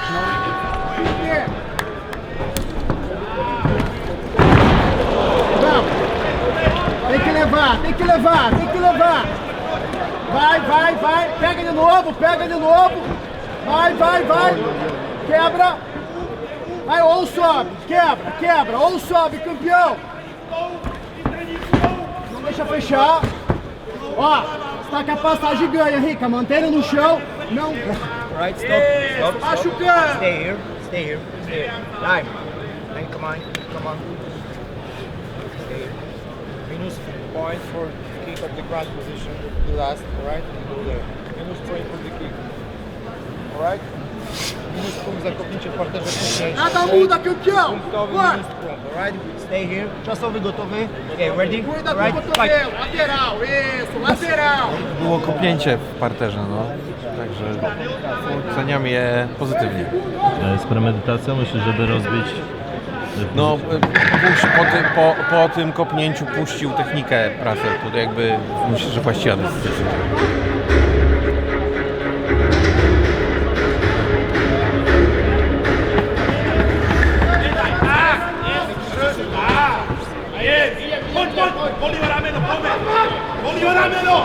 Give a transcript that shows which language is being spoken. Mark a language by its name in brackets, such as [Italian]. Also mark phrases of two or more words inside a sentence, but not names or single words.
[Portuguese] Nie! Tem que levar, tem que levar, tem que levar. Vai, vai, vai. Pega de novo, pega de novo. Vai, vai, vai. Quebra. Vai, ou sobe. Quebra, quebra. Ou sobe, campeão. Não deixa fechar. Ó, estaca a passagem e ganha, Rica. Mantenha no chão. Não. [English] Right, stop. Stop. [Portuguese] Machucando. [English] Stay here. Stay here. Stay here. Time. Then come on. Come on. Stay here. Minus point for kick of the ground position. The last, alright? And go there. Minus point for the kick. Alright? [Polish] Minus punkt za kopnięcie w parterze później. [Portuguese] Nada muda, campeão. [Polish] Punktowy [Portuguese] Vai. [Polish] minus punkt, [English] alright? Stay here. [Polish] Czasowy gotowy. [English] Okay, ready? [Portuguese] Cuida do [English] Right? [Portuguese] cotovelo. Lateral, isso, lateral. [Polish] Było kopnięcie w parterze, no. Także oceniam je pozytywnie. Z premedytacją myślę, żeby rozbić. No, po tym kopnięciu puścił technikę Prasser, to jakby myślę, że właściwa decyzja. [Portuguese] Bolívar a menos, Bolívar a menos.